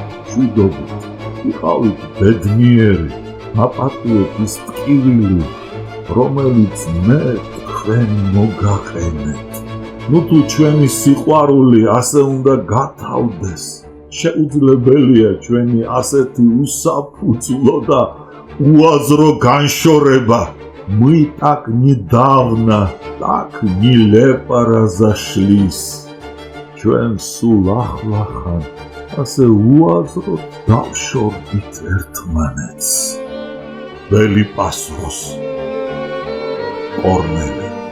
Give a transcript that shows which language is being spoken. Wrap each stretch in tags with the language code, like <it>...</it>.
<ka>შვიდობით იყავით ბედნიერი, აპატიეთ ის ტკივილი, რომელიც მე თქვენ მოგაყენეთ. ნუ თუ ჩვენი სიყვარული ასე უნდა გათავდეს, შეუძლებელია ჩვენი ასეთი უსაფუძვლო და უაზრო განშორება.</ka> <ru>Мы так недавно, так нелепо разошлись.</ru> <ka>ჩვენ სულ ახლახან ასე უაზრო დავშორდით ერთმანეთს. ველი პასუხს კორნელი.</ka>